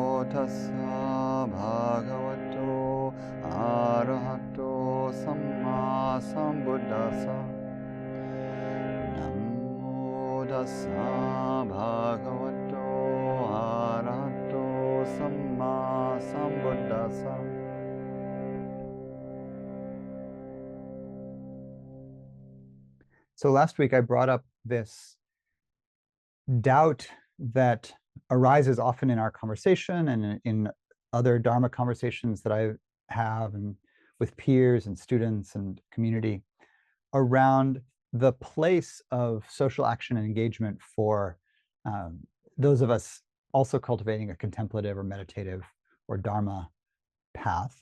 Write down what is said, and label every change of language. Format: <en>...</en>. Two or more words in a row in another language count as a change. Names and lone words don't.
<pi>tassa bhagavato arahato samma sambuddhassa. Namo tassa bhagavato arahato samma sambuddhassa.</pi> <en>So last week I brought up this doubt that arises often in our conversation and in other Dharma conversations that I have and with peers and students and community around the place of social action and engagement for those of us also cultivating a contemplative or meditative or Dharma path.</en>